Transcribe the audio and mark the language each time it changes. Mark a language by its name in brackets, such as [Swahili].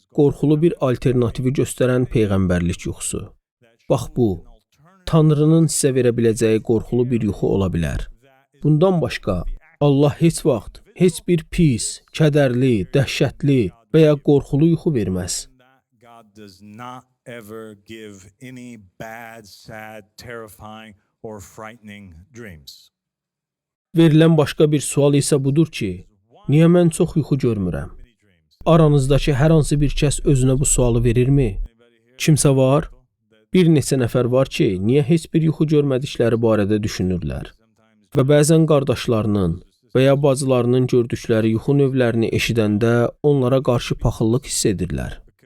[Azerbaijani] Qorxulu bir alternativi göstərən peyğəmbərlik yuxusu. Bax bu, Tanrının sizə verə biləcəyi qorxulu bir yuxu ola bilər. Bundan başqa, Allah heç vaxt heç bir pis, kədərli, dəhşətli və ya qorxulu yuxu verməz. [English] God does not ever give any bad, sad, terrifying or frightening dreams. [Azerbaijani] Verilən başqa bir sual isə budur ki, niyə mən çox yuxu görmürəm? Aranızdakı hər hansı bir kəs özünə bu sualı verirmi? Kimsə var? Bir neçə nəfər var ki, niyə heç bir yuxu görmədikləri barədə düşünürlər? Və bəzən qardaşlarının və ya bacılarının gördükləri yuxu növlərini eşidəndə onlara qarşı paxıllıq hiss edirlər.